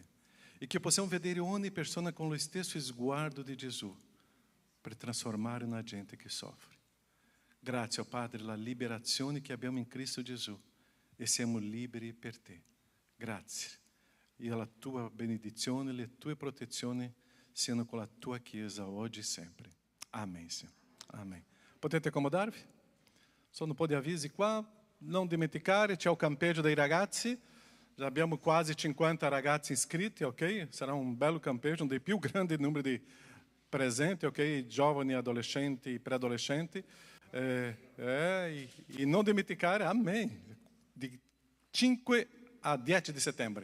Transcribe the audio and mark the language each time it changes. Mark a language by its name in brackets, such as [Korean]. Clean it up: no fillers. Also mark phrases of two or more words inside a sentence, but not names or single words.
[Italian] E che possiamo vedere ogni persona con lo stesso sguardo di Gesù per trasformare una gente che soffre. Grazie, oh Padre, la liberazione che abbiamo in Cristo Gesù e siamo liberi per te. Grazie. E la tua benedizione, le tue protezioni siano con la tua Chiesa oggi e sempre. [Portuguese] Amém, Senhor. Amém. [Italian] Potete accomodarvi? Sono un po' di avvisi qua. Non dimenticare, c'è il campeggio dei ragazzi. Já abbiamo quasi 50 ragazzi iscritti, ok? Sarà un bello campeggio, un dei più grandi numeri di presenti, ok? Giovani, adolescenti e preadolescenti. E non dimenticare, amém, di 5 a 10 di settembre.